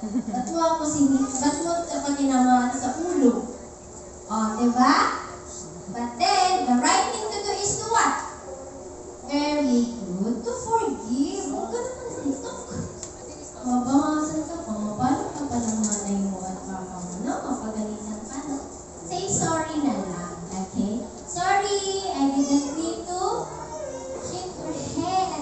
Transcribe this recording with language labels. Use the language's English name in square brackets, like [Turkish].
[Filipino] Ba't mo ako tinamaan sa ulo? Diba? [English] But then, the right thing to do is to what? Very good. To forgive. [Filipino] Huwag ka naman sitok. Mabangasan ka pa. Mabalik ka pa ng nanay mo at papa mo. No? Mapagalitan ka na. [English] Say sorry [Filipino] na lang. Okay? [English] Sorry, I didn't mean to shake your head.